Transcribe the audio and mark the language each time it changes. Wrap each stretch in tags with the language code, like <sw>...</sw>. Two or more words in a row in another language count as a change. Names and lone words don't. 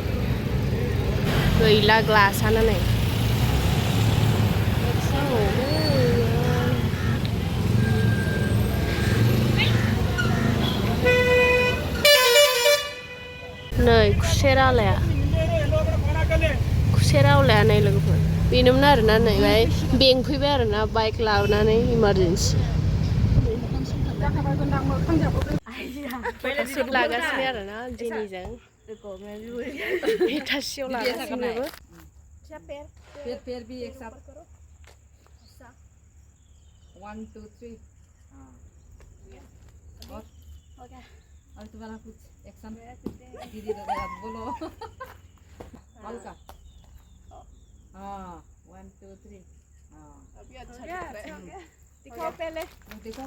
<brx>गैला ग्लासानो नै नै खुसेरालाया नै लोगोफोर बेनोमोन आरोना नै बेहाय बेंफैबाय आरोना बाइक लाबोनानै इमारजेन्सि सुट लागासिनो आरोना जेनिजों बेटासियाव लागासिनोबो</brx> <hi>पेर भी एक साथ 1 2 3 और तुम्हारा कुछ एक्शन दीदी दादा बोलो हल्का हाँ 1 2 3 हाँ अभी अच्छा दिखाओ पहले देखो</hi>